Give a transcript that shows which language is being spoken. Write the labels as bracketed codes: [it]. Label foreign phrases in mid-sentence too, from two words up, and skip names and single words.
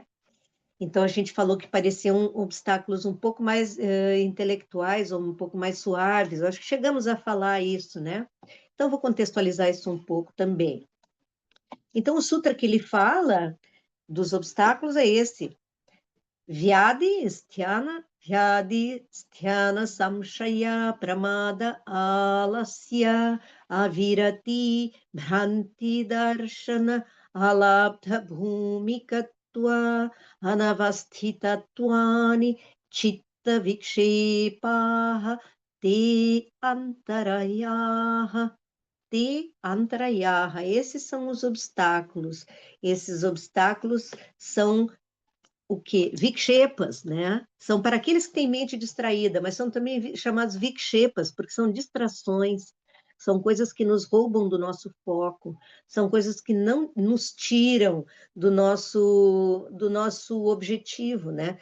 [pt] Então, a gente falou que pareciam obstáculos um pouco mais intelectuais ou um pouco mais suaves. Eu acho que chegamos a falar isso, né? Então, vou contextualizar isso um pouco também. Então, o sutra que ele fala dos obstáculos é esse. [sa] Vyadi sthana samshaya pramada alasya avirati bhranti darshana alabdha bhumikatva anavasthitattvani chitta vikshepaha te antarayaha. Te antarayaha. [pt] Esses são os obstáculos. Esses obstáculos são o quê? Vikshepas, né? São para aqueles que têm mente distraída, mas são também chamados vikshepas, porque são distrações, são coisas que nos roubam do nosso foco, são coisas que não nos tiram do nosso objetivo, né?